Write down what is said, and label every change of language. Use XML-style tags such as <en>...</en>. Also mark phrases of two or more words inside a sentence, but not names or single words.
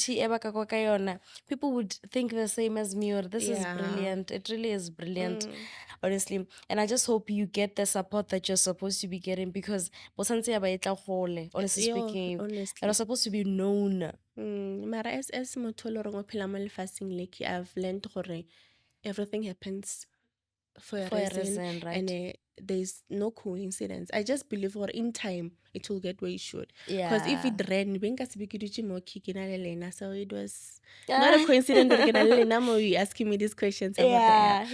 <en>people would think the same as me, or this is Yeah. brilliant. It really is brilliant, honestly. And I just hope you get the support that you're supposed to be getting, because honestly speaking, honestly. you're supposed to be known.</en> <tn>Mara as motho lo reng o phela mo lefatsheng</tn> <en>like I've learned</en> <tn>gore</tn> <en>everything happens for a reason, right? and there's no coincidence. I just believe or in time it will get where it should. Because if Yeah. it ran, so it was not a coincidence that you asking me these questions about that.</en>